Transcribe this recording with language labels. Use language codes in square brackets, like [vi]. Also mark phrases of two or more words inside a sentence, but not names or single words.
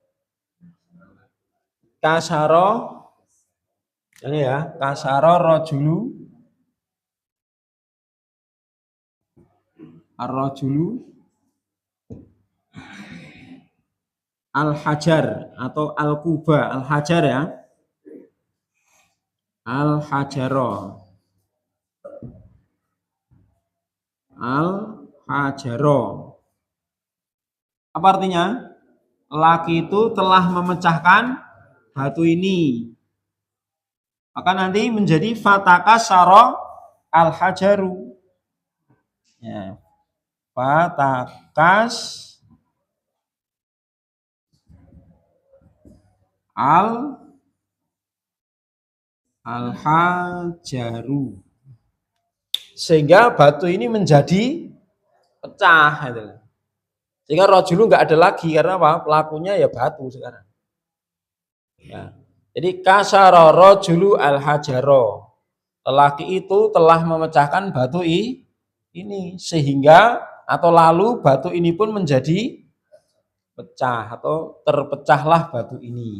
[ar] كسر [id] ini ya, [ar] كسر رجل الرجل الحجر atau الكوب، الحجر ya. الحجر. الحجر. [id] Apa artinya? Laki itu telah memecahkan batu ini. Maka nanti menjadi [ar] فتكسر الحجر. Ya. فتكس الحجر. [id] Sehingga batu ini menjadi pecah gitu. Sehingga rajulu enggak ada lagi karena apa? Pelakunya ya batu sekarang. Ya. [ar] Jadi كسر رجل الحجر. [id] Lelaki itu telah memecahkan batu ini sehingga atau lalu batu ini pun menjadi pecah atau terpecahlah batu ini.